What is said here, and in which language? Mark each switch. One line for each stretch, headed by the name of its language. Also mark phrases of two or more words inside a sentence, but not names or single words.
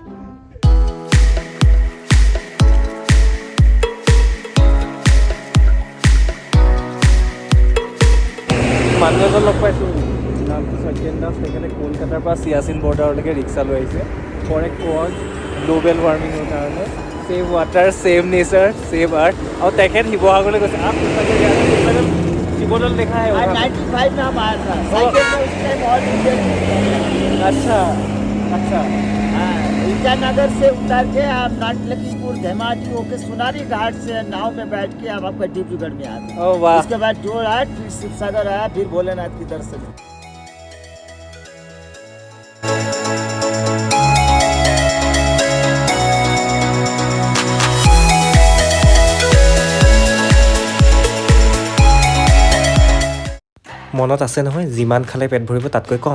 Assamese: মানুহ এজন লগ পাইছোঁ, নামটো সত্যেন দাস। তেখেতে কলকাতাৰ পৰা চিয়াচিন বৰ্ডাৰলৈকে ৰিক্সা লৈ আহিছে
English: for a cause global warmingৰ
Assamese: কাৰণে।
English: save water, save nature, save earth.
Assamese: আৰু তেখেত শিৱসাগৰলৈ গৈছে।
Hindi: শিৱদৌল দেখা है 95 में हम आया था साइकिल में उस टाइम ऑल इंडिया। अच्छा अच्छा। हाँ, ईटानगर से उतर के हम नाट लखीमपुर धेमाजी होके सोनारी घाट से नाव में बैठ के हम आपका डिब्रूगढ़ में आते। ओ वाह। उसके बाद जोरहाट, फिर शिवसागर आया, फिर भोलेनाथ की दर्शन।
Assamese: মনত আছে নহয়, যিমান খালে পেট ভৰিব তাতকৈ কম।